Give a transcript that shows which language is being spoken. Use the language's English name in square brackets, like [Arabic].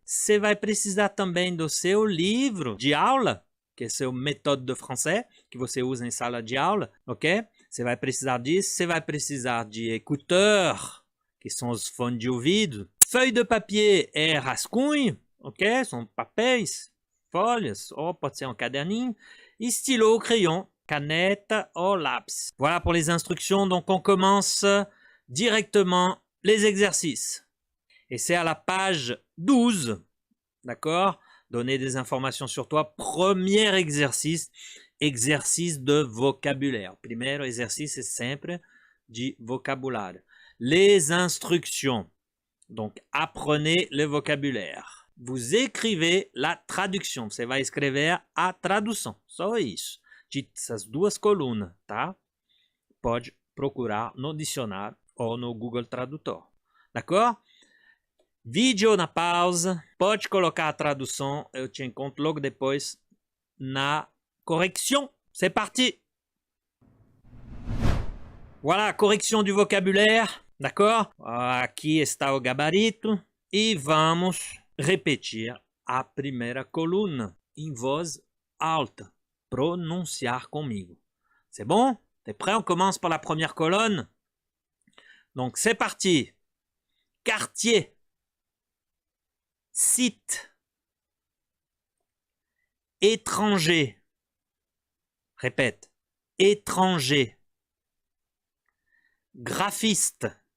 [Portuguese] Você vai precisar também do seu livro de aula, que é seu [French] méthode de français, [Portuguese] que você usa em sala de aula, ok? Você vai precisar disso, você vai precisar de écouteur, que são os fones de ouvido. [French] Feuille de papier [Portuguese] é rascunho, ok? São papéis, folhas, ou pode ser um caderninho. [French] E stylo, crayon, canette ou lápis. Voilà pour les instructions. Donc on commence directement les exercices. Et c'est à la page 12, d'accord? Donner des informations sur toi. Premier exercice, exercice de vocabulaire. [Portuguese] Primeiro exercice é sempre de vocabulário. [French] Les instructions. Donc, apprenez le vocabulaire. Vous écrevez la traduction. [Portuguese] Você vai escrever a tradução. Só isso. Essas duas colunas, tá? Pode procurar no dicionário ou no Google Tradutor. [French] D'accord? [Portuguese] Vídeo na pausa. Pode colocar a tradução. Eu te encontro logo depois na correction. [French] C'est parti! Voilà, correction du vocabulaire. D'accord? [Portuguese] Aqui está o gabarito. E vamos repetir a primeira coluna em voz alta. Pronunciar comigo. [French] C'est bon? T'es prêt? On commence par la première colonne. Donc, c'est parti. Quartier. Site. Étranger. Répète. Étranger. Graphiste.